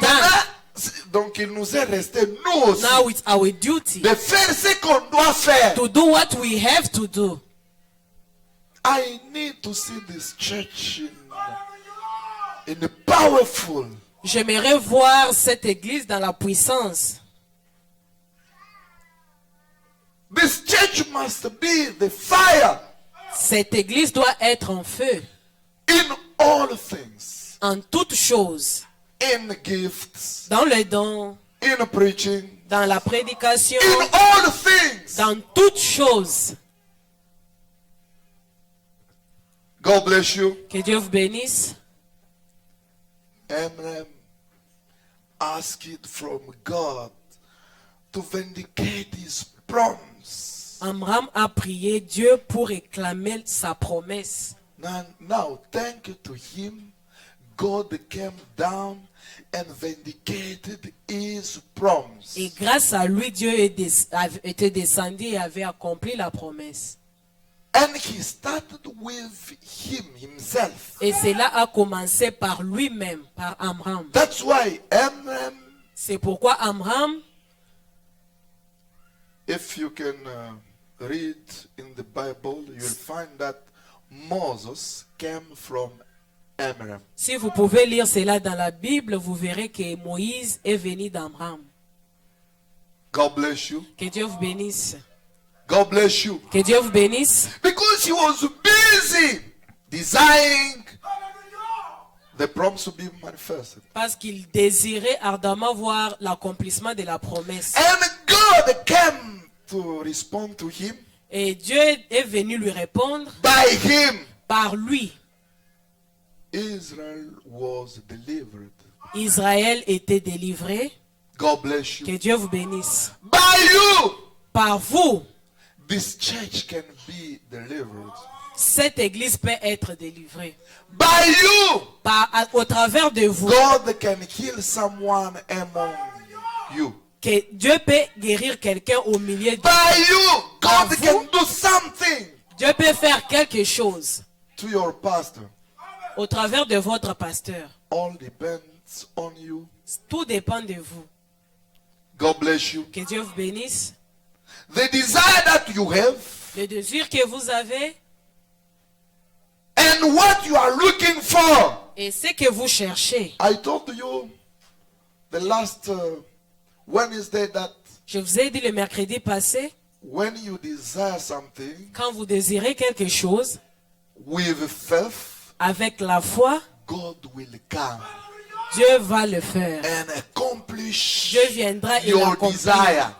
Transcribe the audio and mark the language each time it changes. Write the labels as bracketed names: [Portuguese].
[French] Maintenant, donc il nous est resté, nous aussi, [English] Now it's our duty [French] de faire ce qu'on doit faire. [English] to do what we have to do. I need to see this church in a powerful. [French] J'aimerais voir cette église dans la puissance. [English] This church must be the fire [French] Cette église doit être en feu [English] in all things, [French] en toutes choses, [English] in gifts, [French] dans le don, [English] in preaching, [French] dans la prédication, [English] in all things. [French] dans toutes choses. [English] God bless you. [French] Que Dieu vous bénisse. [English] Abraham asked from God to vindicate his promise. [French] Amram a prié Dieu pour réclamer sa promesse. [English] Now, thank to him, God came down and vindicated his promise. [French] Et grâce à lui, Dieu était descendu et avait accompli la promesse. [English] And he started with himself. [French] Et cela a commencé par lui-même, par Amram. [English] That's why Amram, [French] C'est pourquoi Amram, [English] if you can read in the Bible, you'll find that Moses came from Amram. [French] si vous pouvez lire cela dans la Bible, vous verrez que Moïse est venu d'Amram. [English] God bless you. [French] Que Dieu vous bénisse. [English] God bless you. [French] Que Dieu vous bénisse. [English] Because he was busy desiring the promise to be manifested. [French] Parce qu'il désirait ardemment voir l'accomplissement de la promesse. [English] And God came to respond to him. [French] Et Dieu est venu lui répondre [English] By him, [French] par lui. [English] Israel was delivered. [French] Israël était délivré. [English] God bless you. [French] Que Dieu vous bénisse. [English] By you, [French] Par vous, [English] this church can be delivered. [French] cette église peut être délivrée. [English] By you, [French] Au travers de vous, [English] God can heal someone among you. [French] que Dieu peut guérir quelqu'un au milieu de [English] By you, [French] Par [English] God [French] vous, [English] can do something [French] Dieu peut faire quelque chose [English] to your pastor. [French] au travers de votre pasteur. [English] All depends on you. [French] Tout dépend de vous. [English] God bless you. [French] Que Dieu vous bénisse. [English] The desire that you have [French] Le désir que vous avez [English] and what you are looking for. [French] et ce que vous cherchez. [English] I told you the last Wednesday that [French] Je vous ai dit le mercredi passé, [English] when you desire something [French] quand vous désirez quelque chose, [English] with faith, [French] avec la foi, [English] God will come [French] Dieu va le faire. [English] and accomplish [French] Dieu viendra et [English] your desire.